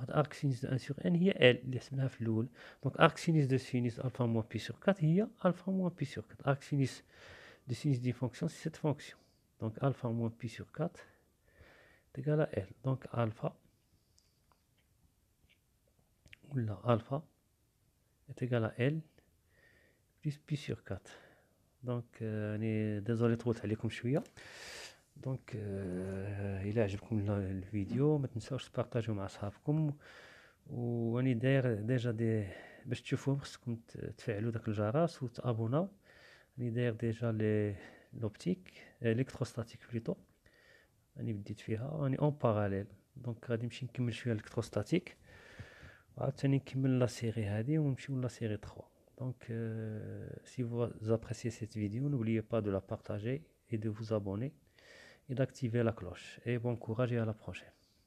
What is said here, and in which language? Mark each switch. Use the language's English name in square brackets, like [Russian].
[French] arc sinus de 1 sur n هي L [Arabic] اللي حسبناها في الأول. [French] Donc arc sinus de sinus alpha moins pi sur 4 هي alpha moins pi sur 4. Arc sinus de sinus d'une fonction, c'est cette fonction. Donc alpha moins pi sur 4 est égal à L. Donc alpha est égal à L plus pi sur 4. Donc désolé [Arabic] طولت عليكم شوية. دونك الى عجبكم الفيديو ما تنساوش تبارطاجيو مع اصحابكم واني داير ديجا باش تشوفوهم خصكم تفعلوا داك الجرس وتابوناو. راني داير ديجا لوبتيك الكتروستاتيك بليتو راني بديت فيها راني اون باراليل. دونك غادي نمشي نكمل شويه الكتروستاتيك وعاوتاني نكمل لا سيري هذه ونمشيو لا سيري 3. [French] Donc si vous appréciez cette vidéo, n'oubliez pas de la partager et de vous abonner et d'activer la cloche. Et bon courage et à la prochaine.